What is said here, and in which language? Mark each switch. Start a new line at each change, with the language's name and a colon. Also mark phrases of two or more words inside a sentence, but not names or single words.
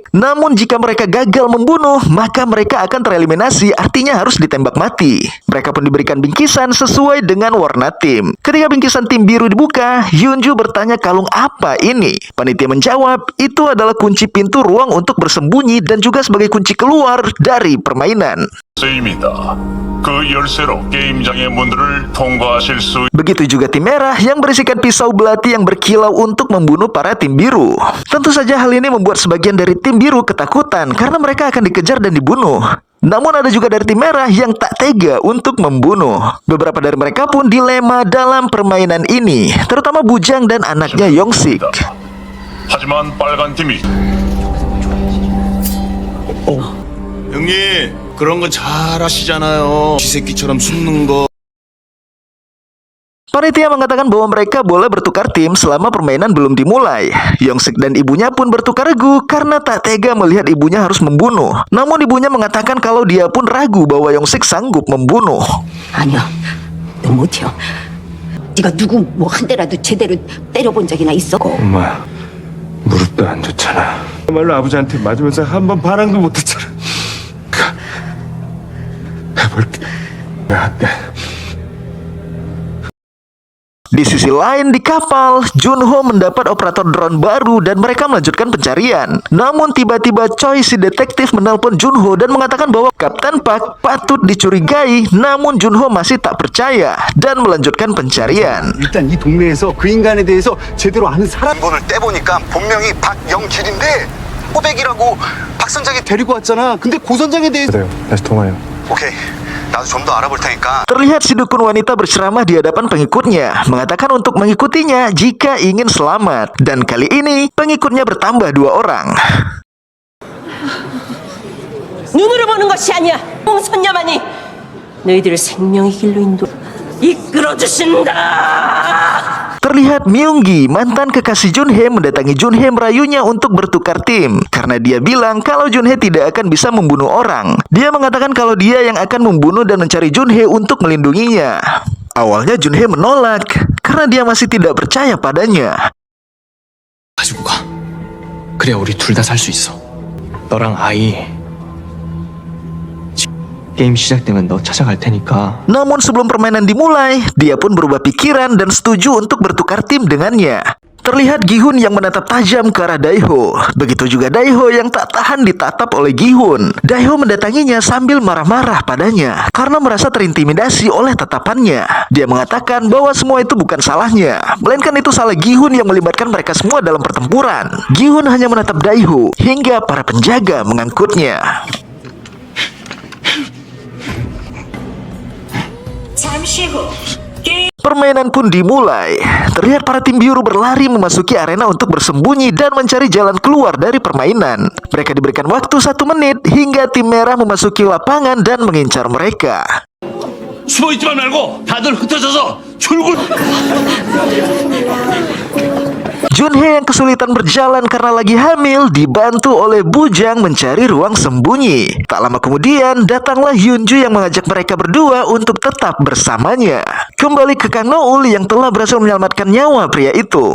Indonesian: Namun jika mereka gagal membunuh, maka mereka akan tereliminasi, artinya harus ditembak mati. Mereka pun diberikan bingkisan sesuai dengan warna tim. Ketika bingkisan tim biru dibuka, Yunju bertanya kalung apa ini. Panitia menjawab, itu adalah kunci pintu ruang untuk bersembunyi dan juga sebagai kunci keluar dari permainan.
Korean: 세입니다. 그 열쇠로 게임장의 문들을 통과하실 수
Indonesian: Begitu juga tim merah yang berisikan pisau belati yang berkilau untuk membunuh para tim biru. Tentu saja hal ini membuat sebagian dari tim biru ketakutan karena mereka akan dikejar dan dibunuh. Namun ada juga dari tim merah yang tak tega untuk membunuh. Beberapa dari mereka pun dilema dalam permainan ini, terutama Bujang dan anaknya Yongsik.
Korean: 하지만 빨간 팀이 형님, 그런 거 잘 아시잖아요. 쥐새끼처럼 숨는 거.
Indonesian: Panitia mengatakan bahwa mereka boleh bertukar tim selama permainan belum dimulai. Yongsik dan ibunya pun bertukar regu karena tak tega melihat ibunya harus membunuh. Namun ibunya mengatakan kalau dia pun ragu bahwa Yongsik sanggup membunuh.
Korean: 아니야, 너 못해요. 네가 누구 뭐 한 대라도 제대로 때려본 적이나 있어? 엄마, 무릎도 안 좋잖아. 정말로 아버지한테 맞으면서 한 번 반항도 못했잖아. 해볼게. 네.
Indonesian: Di sisi lain di kapal, Junho mendapat operator drone baru dan mereka melanjutkan pencarian. Namun tiba-tiba Choi si detektif menelpon Junho dan mengatakan bahwa Kapten Park patut dicurigai, namun Junho masih tak percaya dan melanjutkan pencarian.
Korean: 일단 이 동네에서 그 인간에 대해서 제대로 아는 사람 번을 떼보니까 본명이 박영길인데 호백이라고 박 선장이 데리고 왔잖아. 근데 고 선장에 대해서 그래요. 다시 통화해요. 오케이. 나도 좀 더 알아볼 테니까.
Indonesian: Terlihat si dukun wanita berceramah di hadapan pengikutnya, mengatakan untuk mengikutinya jika ingin selamat. Dan kali ini pengikutnya bertambah 2 orang.
Korean: 눈으로 보는 것이 아니야. 홍선녀만이 너희들을 생명의 길로 이끌어 주신다.
Indonesian: Terlihat Myunggi, mantan kekasih Junhe, mendatangi Junhe merayunya untuk bertukar tim. Karena dia bilang kalau Junhe tidak akan bisa membunuh orang. Dia mengatakan kalau dia yang akan membunuh dan mencari Junhe untuk melindunginya. Awalnya Junhe menolak karena dia masih tidak percaya padanya.
Korean: 가지고 가. 그래야 우리 둘 다 살 수 있어. 너랑 아이. 게임 시작되면 너 찾아갈 테니까.
Indonesian: Namun sebelum permainan dimulai, dia pun berubah pikiran dan setuju untuk bertukar tim dengannya. Terlihat Gi-hun yang menatap tajam ke arah Daeho. Begitu juga Daeho yang tak tahan ditatap oleh Gi-hun. Daeho mendatanginya sambil marah-marah padanya karena merasa terintimidasi oleh tatapannya. Dia mengatakan bahwa semua itu bukan salahnya, melainkan itu salah Gi-hun yang melibatkan mereka semua dalam pertempuran. Gi-hun hanya menatap Daeho hingga para penjaga mengangkutnya.
Korean: 잠시 후
Indonesian: Permainan pun dimulai. Terlihat para tim biru berlari memasuki arena untuk bersembunyi dan mencari jalan keluar dari permainan. Mereka diberikan waktu 1 menit hingga tim merah memasuki lapangan dan mengincar mereka.
Korean: 숨어있지만 말고 다들 흩어져서 출근.
Indonesian: Junhee yang kesulitan berjalan karena lagi hamil dibantu oleh Bujang mencari ruang sembunyi. Tak lama kemudian datanglah Hyunju yang mengajak mereka berdua untuk tetap bersamanya. Kembali ke Kang Noul yang telah berhasil menyelamatkan nyawa pria itu.